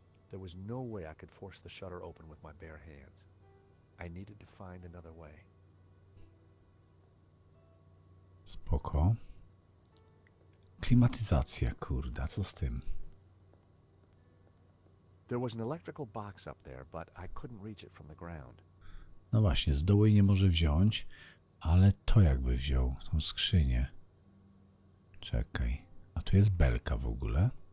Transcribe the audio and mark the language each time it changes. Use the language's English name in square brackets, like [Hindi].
[English] There was no way I could force the shutter open with my bare hands. I needed to find another way. [Polish] Spoko. Klimatyzacja, kurde, co z tym? [English] There was an electrical box up there, but I couldn't reach it from the ground. [Polish] No właśnie, z dołu jej nie może wziąć, ale to jakby wziął, tą skrzynię. Czekaj, a tu jest belka w ogóle.